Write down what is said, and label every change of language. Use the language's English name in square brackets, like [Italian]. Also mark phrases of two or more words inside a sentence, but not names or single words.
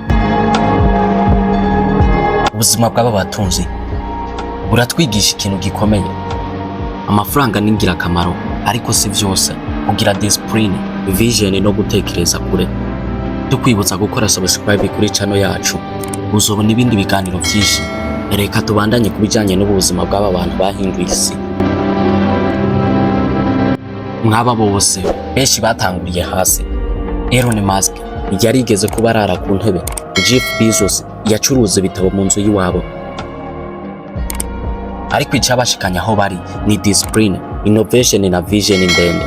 [Rundi] Ubuzima bw'aba batunzi buratwigisha ikintu gikomeye: amafaranga ni ingirakamaro, ariko si byose. Kugira [English] discipline, vision [Rundi] no gutekereza kure. Tukwibutsa gukora subscribe kuri channel yacu, uzobona ibindi biganiro byinshi. Reka tubandanye kubijanye n'ubuzima bw'aba bantu bahinduye isi. Mwaba bose benshi batanguriye hasi. Elon Musk yarigeze kuba arara ku ntebe. Jeff Bezos yacuruza ibitabo mu nzu y'iwabo, ariko icyabashikanya aho bari ni [English] discipline, innovation [Rundi] na vision ndende.